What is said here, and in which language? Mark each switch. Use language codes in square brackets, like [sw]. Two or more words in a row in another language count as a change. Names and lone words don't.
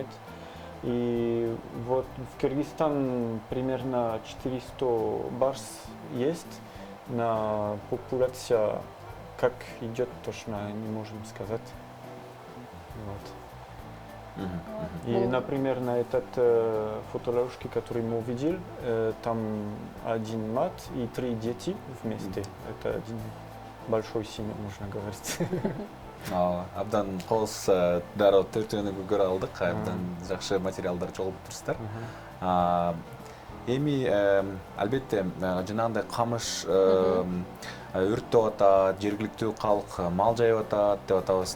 [ru] И вот в Кыргызстане примерно 400 барс есть, на популяция как идет, точно не можем сказать. Вот. И, например, на этот фотоловушке, который мы увидели, там один мат и 3 дети вместе. Это один большой семья, можно говорить. [ky] Абдан кооз дароо төртөөнү көрө алдык, абдан жакшы материалдар чогулуп турсуздар. Эми албетте жанагындай камыш өрттеп атат, жергиликтүү калк мал жайып атат деп атабыз.